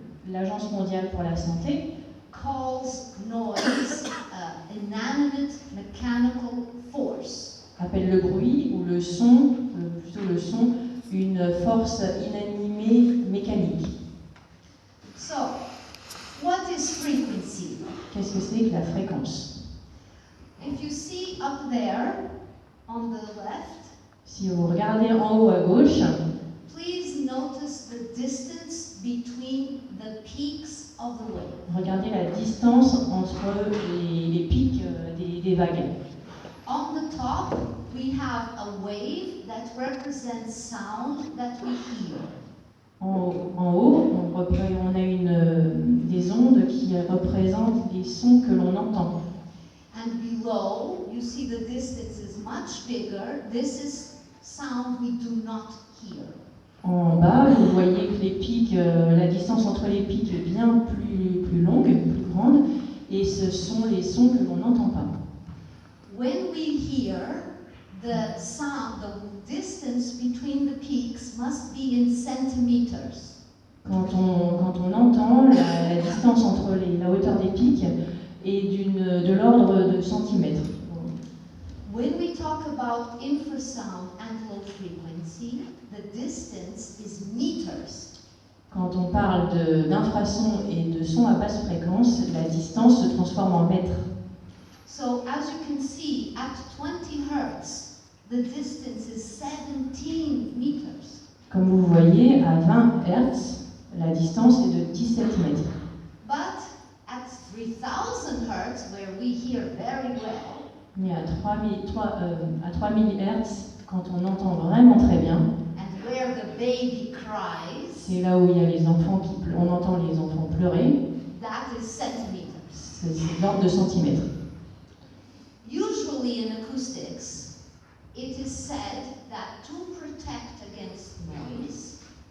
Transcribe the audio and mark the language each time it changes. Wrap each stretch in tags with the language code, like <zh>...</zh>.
<fr>l'Agence mondiale pour la santé,</fr> <en>calls noise inanimate mechanical force.</en> <fr>Appelle le bruit ou le son, plutôt le son, une force inanimée mécanique.</fr> <en>So, what is frequency?</en> <fr>Qu'est-ce que c'est que la fréquence?</fr> <en>If you see up there on the left,</en> <fr>si vous regardez en haut à gauche,</fr> <en>please notice the distance between the peaks of the wave.</en> <fr>Regardez la distance entre les pics des vagues.</fr> <en>On the top, we have a wave that represents sound that we hear.</en> <fr>En haut, on a des ondes qui représentent les sons que l'on entend.</fr> <en>And below, you see the distance is much bigger. This is sound we do not hear.</en> <fr>En bas, vous voyez que les pics, la distance entre les pics est bien plus longue, plus grande, et ce sont les sons que l'on n'entend pas.</fr> <en>When we hear, the sound, the distance between the peaks must be in centimeters.</en> <fr>Quand on entend, la distance entre la hauteur des pics est de l'ordre de centimètres.</fr> <en>When we talk about infrasound and low frequency, the distance is meters.</en> <fr>Quand on parle d'infrasons et de sons à basse fréquence, la distance se transforme en mètres.</fr> <en>So as you can see, at 20 Hertz, the distance is 17 meters.</en> <fr>Comme vous voyez, à 20 Hz, la distance est de 17 mètres.</fr> <en>But at 3000 Hertz, where we hear very well,</en> <fr>mais à 3000 Hz, quand on entend vraiment très bien,</fr> <en>and where the baby cries,</en> <fr>c'est là où il y a les enfants on entend les enfants pleurer,</fr> <en>that is centimeters.</en> <fr>C'est l'ordre de centimètres.</fr> <en>Usually in acoustics, it is said that to protect against noise,</en>